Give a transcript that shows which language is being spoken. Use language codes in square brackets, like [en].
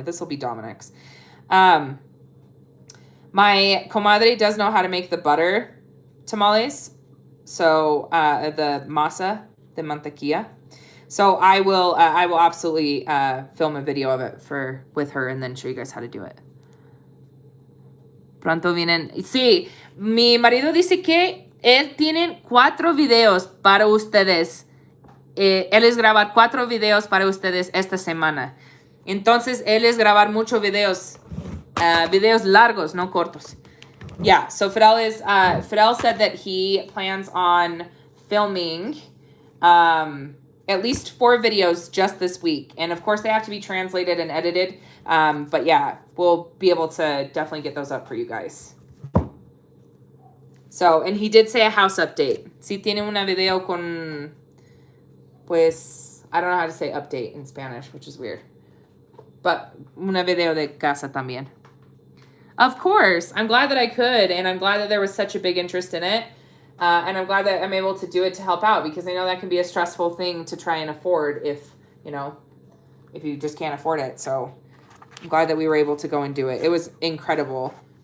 [en] This will be Dominic's. My comadre does know how to make the butter tamales, so the [es] masa de mantequilla. [en] So I will absolutely film a video of it with her and then show you guys how to do it. [es] Pronto vienen. Sí, mi marido dice que él tiene 4 videos para ustedes. Él es grabar 4 videos para ustedes esta semana. Entonces, él es grabar muchos videos. Videos largos, no cortos. [en] Yeah, so Fidel said that he plans on filming at least 4 videos just this week. And of course, they have to be translated and edited. But yeah, we'll be able to definitely get those up for you guys. So, and he did say a house update. [es] Sí tiene una video con, pues, [en] I don't know how to say update in Spanish, which is weird. But [es] una video de casa también. [en] Of course. I'm glad that I could, and I'm glad that there was such a big interest in it. And I'm glad that I'm able to do it to help out, because I know that can be a stressful thing to try and afford if you just can't afford it. So I'm glad that we were able to go and do it. It was incredible.